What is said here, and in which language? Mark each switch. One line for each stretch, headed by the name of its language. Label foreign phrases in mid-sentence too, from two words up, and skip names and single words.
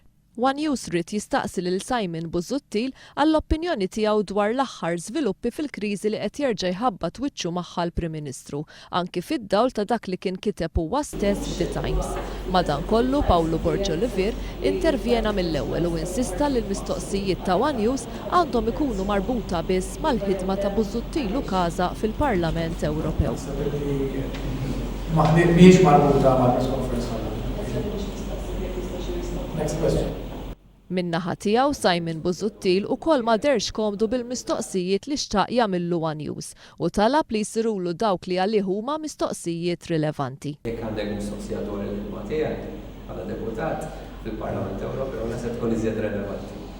Maltese: One News rid jistaqsi lil Simon Busuttil għall-opinjoni tiegħu dwar l-aħħar żviluppi fil-kriżi li qed jerġa' jħabbat wiċċu magħha l-Prim Ministru, anki fid-dawl ta' dak li kien kiteb huwa stess f'The Times. Madankollu Pawlu Borġ Olivier intervjena mill-ewwel u insista li l-mistoqsijiet ta' One News għandhom ikunu marbuta biss mal-ħidma ta' Busuttil u Casa fil-Parlament Ewropew. Mhijiex marbuta mal-
English: press conference. Next question.
Maltese: Min-naħa tiegħu Simon Busuttil ukoll ma derx komdu bil-mistoqsijiet li xtaq jagħmillu One News u talab li jsirulu dawk li għalih huma mistoqsijiet rilevanti. Jekk għandek mistoqsija dwar il-ħidma tiegħek bħala deputat fil-Parlament Ewropew naħseb tkun iżjed relevanti.